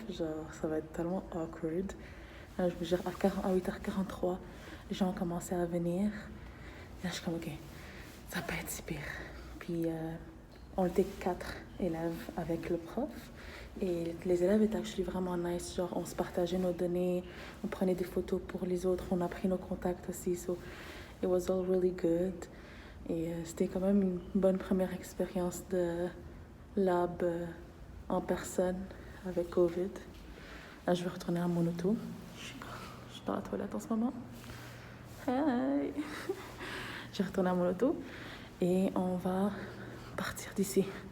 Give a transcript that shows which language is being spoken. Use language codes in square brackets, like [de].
[fr] Genre, ça va être tellement awkward. Là, je veux dire, à 8h43, les gens ont commencé à venir. Là, je suis comme, ok, ça va pas être si pire. Puis, on était 4 élèves avec le prof. Et les élèves étaient actually vraiment nice. Genre, on se partageait nos données, on prenait des photos pour les autres, on a pris nos contacts aussi. [en] So, it was all really good. [fr] Et c'était quand même une bonne première expérience de lab en personne avec COVID. Là, je vais retourner à mon auto. Je suis dans la toilette en ce moment. Hey! Je vais retourner à mon auto et on va partir d'ici.